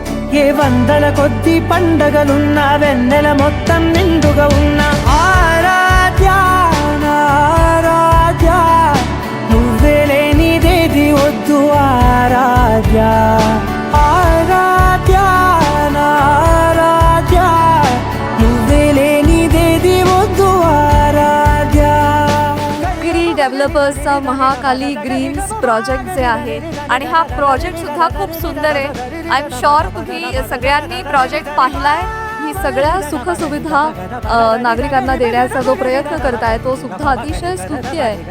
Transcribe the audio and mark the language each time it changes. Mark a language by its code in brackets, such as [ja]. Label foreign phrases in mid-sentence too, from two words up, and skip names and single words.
[te] ఏ వందల కొద్ది పండగలున్న వెన్నెల మొత్తం నిండుగా ఉన్న ఆరాధ్య నా ఆరాధ్య నువ్వే లేనిదేది వద్దు ఆరాధ్య ఆరాధ్య నా ఆరాధ్య నువ్వే లేనిదేది వద్దు ఆరాధ్య. [mr] गिरी डेव्हलपर्सचा महाकाली ग्रीन्स प्रोजेक्ट जे आहे आणि हा प्रोजेक्ट सुद्धा खूप सुंदर आहे. [en] I am sure [mr] तुम्ही सगळ्यांनी प्रोजेक्ट पाहिलाय. ही सगळ्या सुखसुविधा नागरिकांना देण्याचा जो प्रयत्न करताय तो सुद्धा अतिशय स्तुत्य आहे.